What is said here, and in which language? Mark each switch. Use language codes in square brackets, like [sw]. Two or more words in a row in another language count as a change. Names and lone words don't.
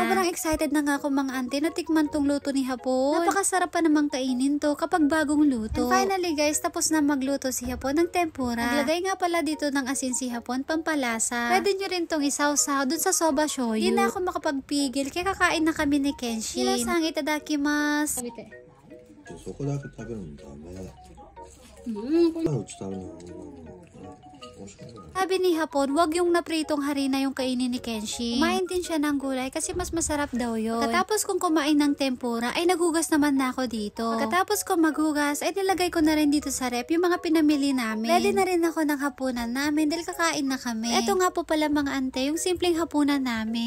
[tl] Sobrang excited na nga ako mga ante na tikman tong luto ni Hapon. Napakasarap pa namang kainin to kapag bagong luto. [en] And finally guys, [tl] tapos na magluto si Hapon ng tempura. Naglagay nga pala dito ng asin si Hapon, pampalasa. Pwede nyo rin tong isawsaw dun sa soba shoyu. Hindi na ako makapagpigil kaya kakain na kami ni Kenshin. [ja] 皆さん いただきます. そこだけ食べるのダメ。うち食べるの。 [tl] Sabi ni Hapon, wag yung napritong harina yung kainin ni Kenshin. Kumain din siya ng gulay kasi mas masarap daw yun. Pagkatapos kong kumain ng tempura, ay naghugas naman na ako dito. Pagkatapos kong maghugas, ay nilagay ko na rin dito sa rep yung mga pinamili namin. Ready na rin ako ng hapunan namin dahil kakain na kami. Ito nga po pala mga ante, yung simpleng hapunan namin.